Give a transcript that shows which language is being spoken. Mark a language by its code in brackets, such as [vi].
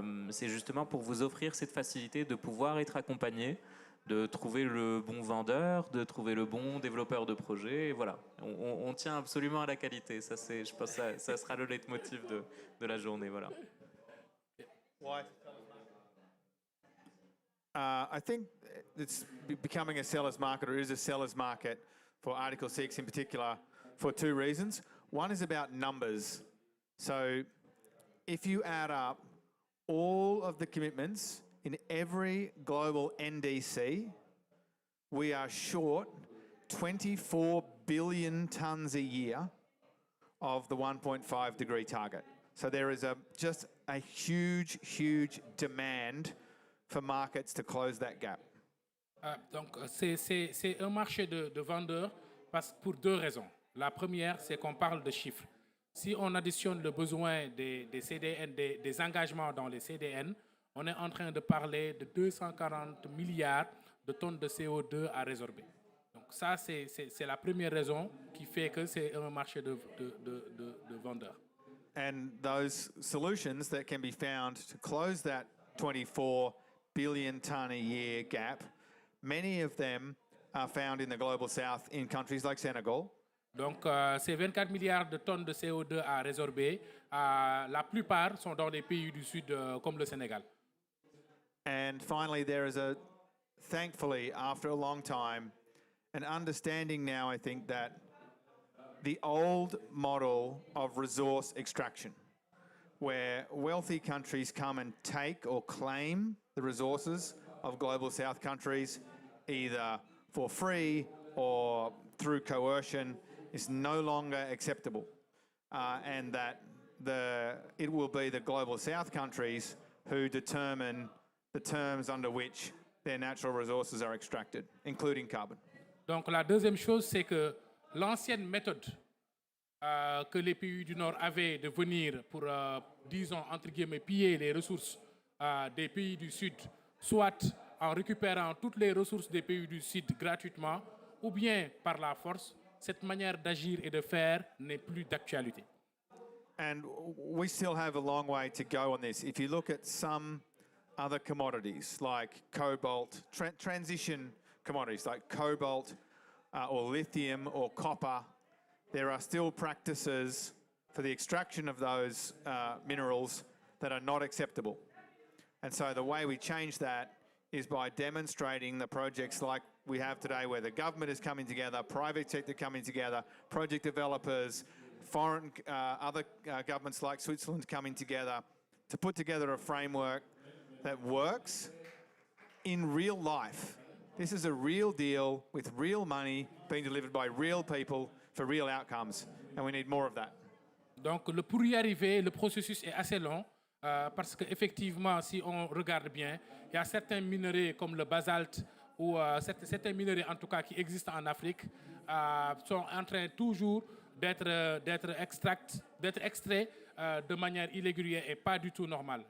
[fr] C'est justement pour vous offrir cette facilité de pouvoir être accompagné, de trouver le bon vendeur, de trouver le bon développeur de projet. Et voilà, on tient absolument à la qualité. Ça, je pense que ça sera le leitmotiv de la journée. Voilà. [en] I think it's becoming a seller's market, or is a seller's market for Article 6 in particular, for two reasons. One is about numbers. So if you add up all of the commitments in every global NDC, we are short 24 billion tonnes a year of the 1.5 degree target. So there is just a huge, huge demand for markets to close that gap. [fr] Donc, c'est un marché de vendeurs pour deux raisons. La première, c'est qu'on parle de chiffres. Si on additionne le besoin des CDN, des engagements dans les CDN, on est en train de parler de 240 milliards de tonnes de CO2 à résorber. Donc ça, c'est la première raison qui fait que c'est un marché de vendeurs. [en] And those solutions that can be found to close that 24 billion tonne a year gap, many of them are found in the global south in countries like Senegal. [fr] Donc, ces 24 milliards de tonnes de CO2 à résorber, la plupart sont dans les pays du Sud comme le Sénégal. [en] And finally, there is thankfully, after a long time, an understanding now, I think, that the old model of resource extraction, where wealthy countries come and take or claim the resources of global south countries, either for free or through coercion, is no longer acceptable. And that it will be the global south countries who determine the terms under which their natural resources are extracted, including carbon. [fr] Donc la deuxième chose, c'est que l'ancienne méthode que les pays du Nord avaient de venir pour, disons, entre guillemets, piller les ressources des pays du Sud, soit en récupérant toutes les ressources des pays du Sud gratuitement, ou bien par la force, cette manière d'agir et de faire n'est plus d'actualité. [en] And we still have a long way to go on this. If you look at some other commodities like cobalt, transition commodities like cobalt or lithium or copper, there are still practices for the extraction of those minerals that are not acceptable. And so the way we change that is by demonstrating the projects like we have today, where the government is coming together, private sector coming together, project developers, foreign other governments like Switzerland coming together to put together a framework that works in real life. This is a real deal with real money being delivered by real people for real outcomes, and we need more of that. [fr] Donc, pour y arriver, le processus est assez long parce qu'effectivement, si on regarde bien, il y a certains minerais comme le basalte ou certains minerais en tout cas qui existent en Afrique sont en train toujours d'être extraits de manière irrégulière et pas du tout normale.